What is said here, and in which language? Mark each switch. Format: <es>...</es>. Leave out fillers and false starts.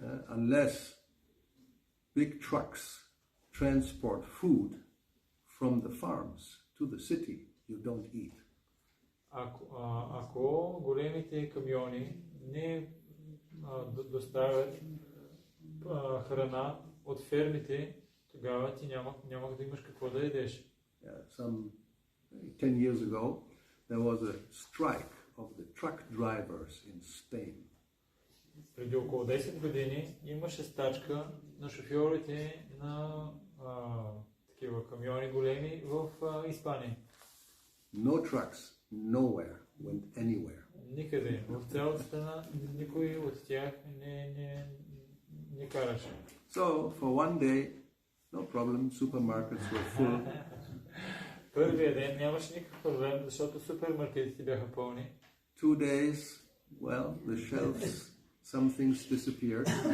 <en>Unless big trucks transport food from the farms to the city, you don't eat.</en> <bg>Ако големите камиони не доставят храна от фермите, тогава ти няма да имаш какво да ядеш.</bg> <en>Some 10 years ago, there was a strike of the truck drivers in Spain.</en> <bg>Преди около 10 години имаше стачка на шофьорите на такива камиони големи в Испания.</bg> <en>No trucks, nowhere, went anywhere.</en> <bg>Никъде, в цялата страна, никой от тях не караше.</bg> <en>So, for one day, no problem, supermarkets were full.</en> <bg>Първия ден нямаше никакъв проблем, защото супермаркетите бяха пълни.</bg> <en>2 days, well, the shelves, some things disappeared.</en>